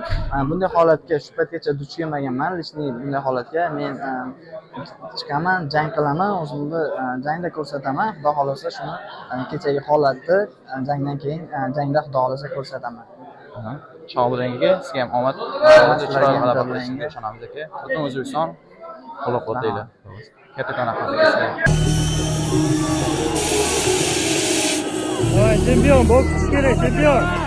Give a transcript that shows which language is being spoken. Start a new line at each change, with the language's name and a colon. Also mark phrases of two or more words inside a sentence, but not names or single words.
Uzbek: Bunday holatga shu paytgacha duch kelmaganman. Lishniy bunday holatga men chiqaman, jang qilaman, o'zimni jangda ko'rsataman. Xudo xolasa shuni kechagi holatni jangdan keyin jangda xudo xolasa ko'rsataman. Shahobiddin aka, sizga ham omad. Chiroyli g'alaba qilishingizga ishonamiz aka. Butun O'zbekiston qo'llab-quvvatlaydi. Kattakon rahmat aka.
Russian: Давай, чемпион, бокс kerak, чемпион.